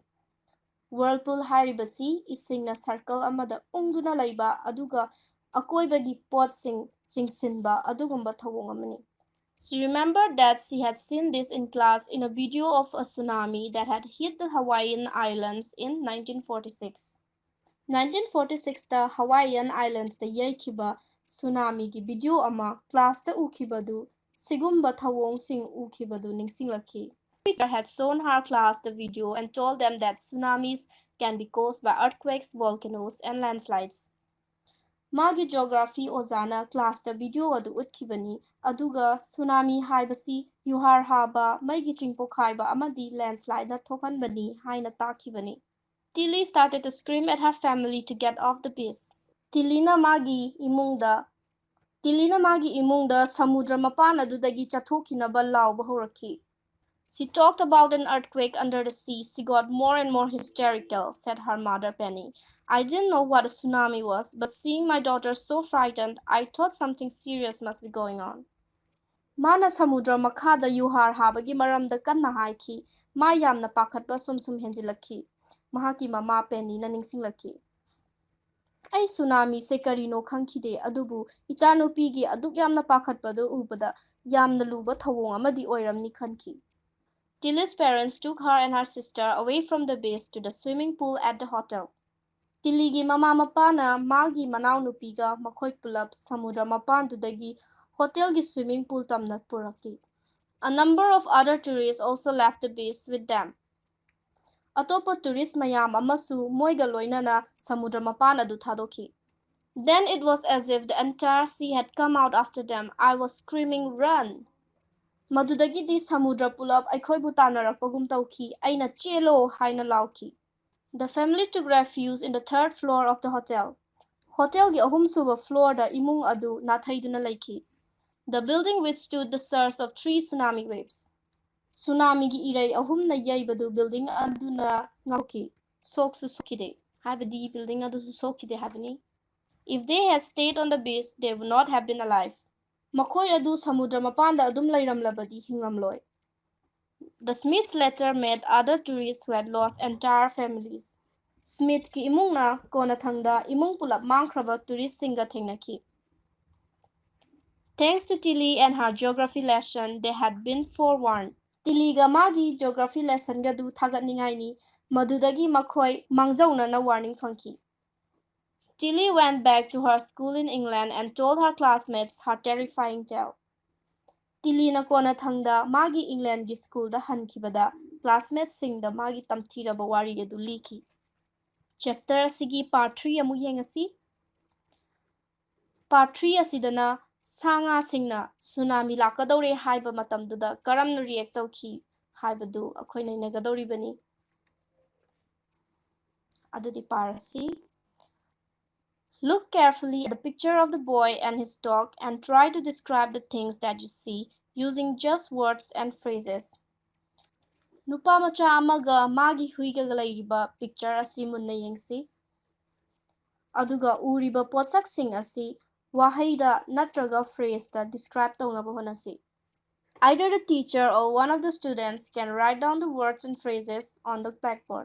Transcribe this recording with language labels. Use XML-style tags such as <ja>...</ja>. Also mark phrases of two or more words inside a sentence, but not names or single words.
<mni>Whirlpool haribasi isingna circle amada ungduna laiba aduga akoibagi pot sing chingsinba adugumba thawong amani.</mni> <en>She remembered that she had seen this in class in a video of a tsunami that had hit the Hawaiian Islands in 1946.</en> <mni>1946ꯇ Hawaiian Islandsꯇ ꯌꯩꯈꯤꯕ ꯇꯁꯨꯅꯥꯃꯤꯒꯤ ꯚꯤꯗꯤꯑꯣ ꯑꯃ ꯀ꯭ꯂꯥꯁꯇ ꯎꯈꯤꯕꯗꯨ ꯁꯤꯒꯨꯝꯕ ꯊꯧꯑꯣꯡꯁꯤꯡ ꯎꯈꯤꯕꯗꯨ ꯅꯤꯡꯁꯤꯡꯂꯛꯈꯤ.</mni> <en>The teacher had shown her class the video and told them that tsunamis can be caused by earthquakes, volcanoes, and landslides.</en> <mni>Magi geography ozana classta video adu utkibani aduga tsunami haibasi yuhar haba maigi chingpokhaiba amadi landslide na thokanbani haina takibani.</mni> <en>Tilly started to scream at her family to get off the beach.</en> <mni>Tilina magi imungda samudra mapan adudagi chathokinaba lauba horaki.</mni> <en>She talked about an earthquake under the sea. She got more and more hysterical, said her mother Penny. I didn't know what a tsunami was, but seeing my daughter so frightened, I thought something serious must be going on.</en> <mni>Mana samudra makhada yuhar habagi maramda kanna haiki. Ma yamna pakhatba sum henjilakhi. Mahaki mama Penny na ningsinglakhi. Ai tsunami se karino khangkhide adubu ichanupigi aduk yamna pakhatpadu ubada yamna luba thawong amadi oiramni khankhi.</mni> <en>Tilly's parents took her and her sister away from the beach to the swimming pool at the hotel.</en> <mni>Tillygi mama mapana magi manau nupiga makhoi pulap samudra mapandudagi hotelgi</mni> <en>swimming pool</en> <mni>tamna puraki.</mni> <en>A number of other tourists also left the beach with them.</en> <mni>Atopa tourist mayam amasu moiga loinana samudra mapan adu thadoki.</mni> <en>Then it was as if the entire sea had come out after them. I was screaming, "Run!"</en> <mni>Madudagidi samudra pulap aikhoibu tanarakpagum tauki aina chelo haina lauki.</mni> <en>The family took refuge in the third floor of the hotel.</en> <mni>Hotel gi ahum suba floor da imung adu nathaiduna laiki.</mni> <en>The building withstood the surge of 3 tsunami waves.</en> <mni>Tsunami gi irai ahum na yaibadu building aduna ngauki. Soksu sokide. Habadi building adu sokide habani.</mni> <en>If they had stayed on the beach, they would not have been alive.</en> <mni>Makhoi adu samudra mapanda adum lairamlabadi hingamloi.</mni> <en>The Smiths later met other tourists who had lost entire families.</en> <mni>Smith ki imung na kona thangda imung pulap mangkraba tourist singa thengnaki.</mni> <en>Thanks to Tilly and her geography lesson, they had been forewarned.</en> <mni>Tilly ga magi</mni> <en>geography lesson</en> <mni>ga du thagat ningai ni madudagi makhoi mangjauna na warning phangki.</mni> <en>Tilly went back to her school in England and told her classmates her terrifying tale.</en> <mni>Tilly na kona thangda magi England gi school da hankibada classmates sing da magi tamthiraba wari ge du liki. Chapter sigi part 3 amu yengasi. Part 3 asidana sanga singna tsunami lakadore haiba matamduda karamna react tawki haibadu akhoina nagadori bani. Adudi parasi.</mni> <en>Look carefully at the picture of the boy and his dog and try to describe the things that you see using just words and phrases.</en> <mni>Nupa macha amaga magi huiga lairiba picture asi munna yengsi. Aduga uriba potsak sing asi wahaida natraga phrase da describe tawnaba honasi.</mni> <en>Either the teacher or one of the students can write down the words and phrases on the blackboard.</en>